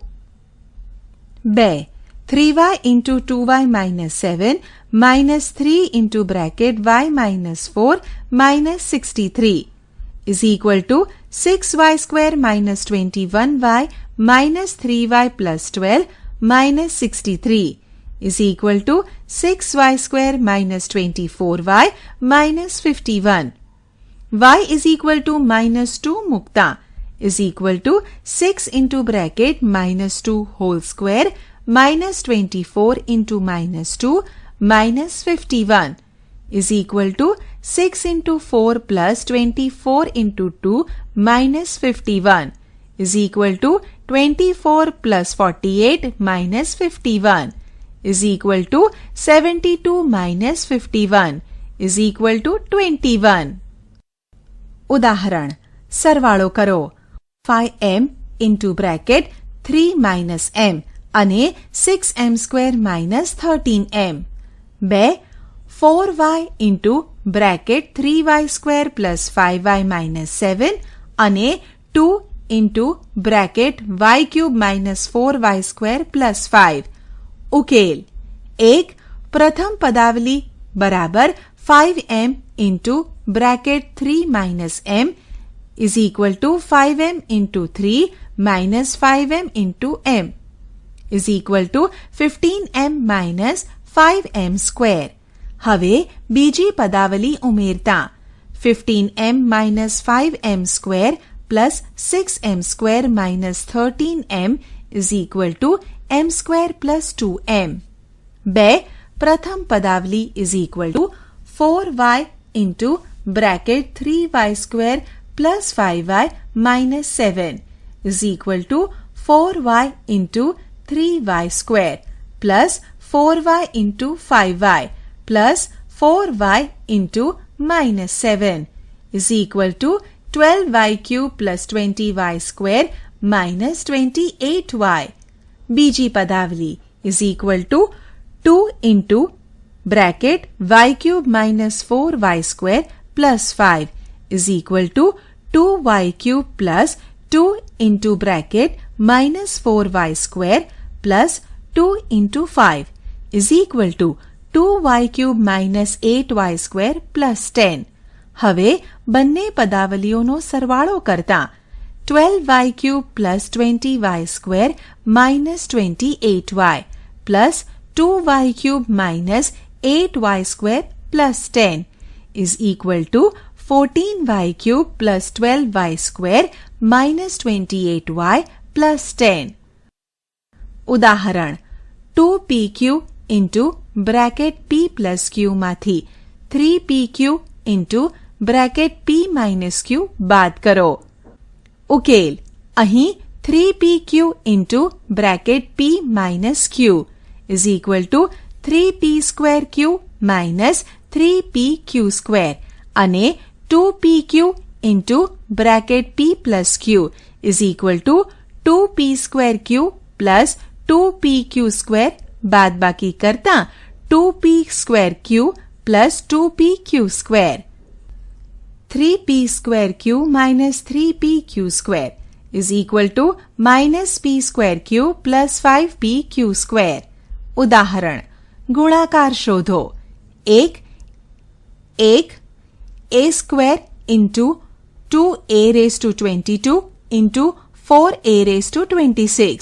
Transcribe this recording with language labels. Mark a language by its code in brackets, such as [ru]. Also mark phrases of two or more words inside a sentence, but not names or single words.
[en] 2. 3y into 2y minus 7 minus 3 into bracket y minus 4 minus 63 is equal to 6y square minus 21y minus 3y plus 12 minus 63 is equal to 6y square minus 24y minus 51. y is equal to -2 મૂકતા is equal to 6 into bracket -2 whole square -24 into -2 -51 is equal to 6 into 4 plus 24 into 2 -51 is equal to 24 plus 48 minus 51 is equal to 72 minus 51 is equal to 21. [gu] ઉદાહરણ સરવાળો કરો [en] 5m into bracket 3 minus m અને 6m square minus 13m. 2 4y into bracket 3y square plus 5y minus 7 અને 2 into bracket y cube minus 4y square plus 5. [gu] ઉકેલ 1. પ્રથમ પદાવલી બરાબર [en] 5m into bracket 3 minus m is equal to 5m into 3 minus 5m into m is equal to 15m minus 5m square. [gu] હવે બીજી પદાવલી ઉમેરતા [en] 15m minus 5m square plus 6m square minus 13m is equal to m square plus 2m. 2. [gu] પ્રથમ પદાવલી [en] is equal to 4y into bracket 3y square plus 5y minus 7 is equal to 4y into 3y square plus 4y into 5y plus 4y into minus 7 is equal to 12y cube plus 20y square minus 28y. [gu] બીજી પદાવલી [en] is equal to 2 into bracket y cube minus 4y square plus 5 is equal to 2y cube plus 2 into bracket minus 4y square plus 2 into 5 is equal to 2y cube minus 8y square plus 10. [gu] હવે બંને પદાવલીઓનો સરવાળો કરતા [en] 12y cube plus 20y square minus 28y plus 2y cube minus 8y square plus 10 is equal to 14y cube plus 12y square minus 28y plus 10. ઉદાહરણ 2pq into bracket p plus q માંથી 3pq into bracket p minus q [gu] બાદ કરો. ઉકેલ અહીં [en] 3pq into bracket p minus q is equal to 3p square q minus 3pq square અને 2pq into bracket p plus q is equal to 2p square q plus 2pq square [gu] બાદ બાકી કરતા [en] 2p square q plus 2pq square. 3p square q minus 3pq square is equal to minus p square q plus 5pq square. [gu] ઉદાહરણ ગુણાકાર શોધો [en] 1 a square into 2a raised to 22 into 4a raised to 26.